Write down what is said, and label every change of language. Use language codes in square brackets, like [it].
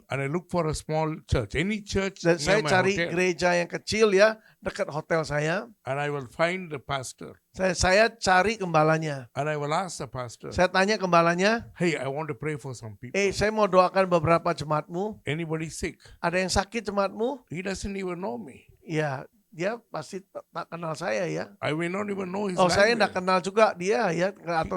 [en] and I look for a small church, any church [id] Dan saya [en] near my [id] cari [en] hotel, [id] gereja yang kecil ya, dekat hotel saya. [en] and I will find the pastor [id] Saya cari gembalanya. [en] and I will ask the pastor, [id] Saya tanya gembalanya, [en] hey, I want to pray for some people. [id] saya mau doakan beberapa jemaatmu. [en] Anybody sick? [id] Ada yang sakit jemaatmu? [en] He doesn't even know me. [id] Ya, dia pasti tak kenal saya ya. [en] I may not even know his [id] Saya [en] language. [id] tidak kenal juga dia ya, atau